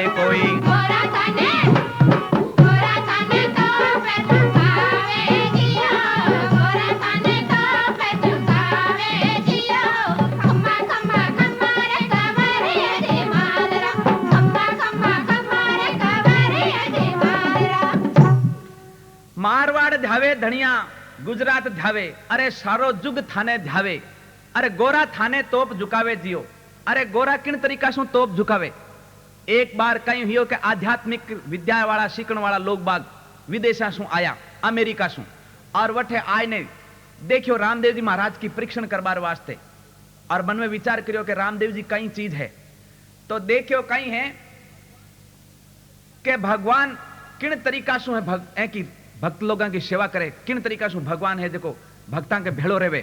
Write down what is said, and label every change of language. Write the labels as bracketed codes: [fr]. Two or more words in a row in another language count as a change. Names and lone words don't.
[raj] कोई गोरा थाने तो पैसुकावे जियो, गोरा थाने तो पैसुकावे जियो। खम्मा खम्मा खम्मा रे कवारे अजे मालरा, खम्मा खम्मा खम्मा रे कवारे अजे मालरा। मारवाड़ जावे धनिया, गुजरात जावे, अरे सारो जुग थाने जावे। अरे गोरा थाने तोप झुकावे जियो। अरे गोरा किन तरीका से तोप झुकावे। एक बार कहीं हुई कि आध्यात्मिक विद्या वाला सीखण वाला लोग बाग विदेशा सु आया, अमेरिका सु, और वठे आय ने देखियो रामदेव जी महाराज की परीक्षण करवार वास्ते। और मन में विचार करियो कि रामदेव जी कई चीज है। तो देखियो कहीं है कि भगवान किन तरीका सु है कि भक्त लोगों की सेवा करे, किन तरीका से भगवान है देखो भक्तां के भेड़ो रेवे।